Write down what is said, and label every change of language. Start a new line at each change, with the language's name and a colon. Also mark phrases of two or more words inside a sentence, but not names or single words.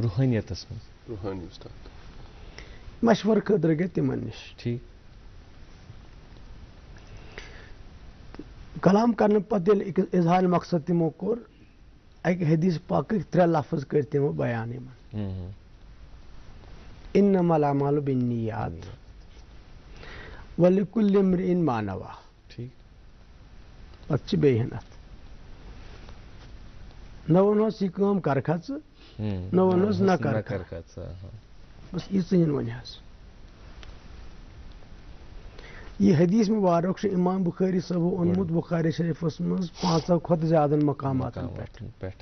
Kashmiri: روحانیتس منٛز روحانی استاد. مشورٕ خٲطرٕ گٔے تِمن نِش. کلام کرنہٕ پتہٕ ییٚلہِ أکِس اظہار مقصد تِمو کوٚر اکہِ حدیث پاکٕکۍ 3 لفظ کٔرۍ تِمو بیان یِمن.
Arabic: انما الاعمال بالنیات ولکل امرئ ما نوى.
Kashmiri: پتہٕ چھِ بیٚیہِ ہن اتھ نہ ووٚنہوس یہِ کٲم کرکھا ژٕ, نہ ووٚنہوس نہ کرکھا. بس ییٖژٕے ہن وۄنۍ حظ. یہ حدیث مبارک چھُ امام بخاری صٲبو اوٚنمُت بخاری شریفس منٛز 5 کھۄتہٕ زیادٕ مقاماتن پٮ۪ٹھ.